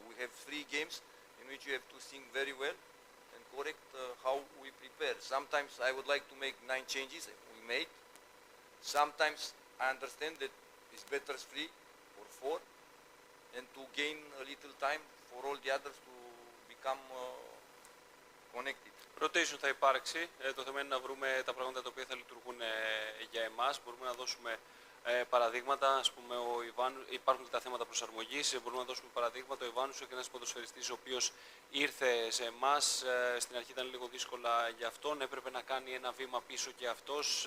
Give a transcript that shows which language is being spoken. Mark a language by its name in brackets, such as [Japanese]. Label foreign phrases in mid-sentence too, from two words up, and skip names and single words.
[English] We have 3 games in which you have to think very well and correct how we prepare. Sometimes I would like to make 9 changes, we made. Sometimes I understand that it's better 3 or 4, and to gain a little time for all the others to become connected. [Greek] Rotation θα υπάρξει. Το θέμα είναι να βρούμε τα πράγματα τα οποία θα λειτουργούν για εμάς. Μπορούμε να δώσουμε παραδείγματα. Ας πούμε, υπάρχουν και τα θέματα προσαρμογής. Μπορούμε να δώσουμε παραδείγματα. Ο Ιβάνους είναι ένας ποδοσφαιριστής ο οποίος ήρθε σε εμάς. Στην αρχή ήταν λίγο δύσκολα για αυτόν. Έπρεπε να κάνει ένα βήμα πίσω και αυτός.